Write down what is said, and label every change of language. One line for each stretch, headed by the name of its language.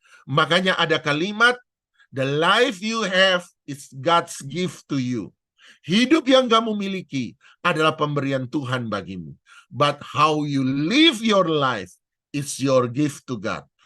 Indonesian: Makanya ada kalimat,
English: the life you have is God's gift to you.
Indonesian: Hidup yang kamu miliki adalah pemberian Tuhan bagimu.
English: But how you live your life is your gift to God.